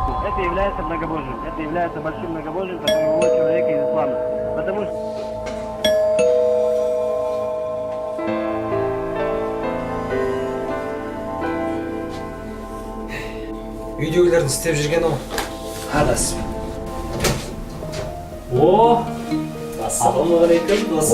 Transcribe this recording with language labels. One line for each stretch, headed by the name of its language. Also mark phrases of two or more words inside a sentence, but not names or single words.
Russian: это является многобожием. Это является большим многобожием, которое выводит человека из ислама. Потому что
Kazakh: үйдегілердің істеп жүргені ол. Адасып. О, ассалаумағалейкум досым.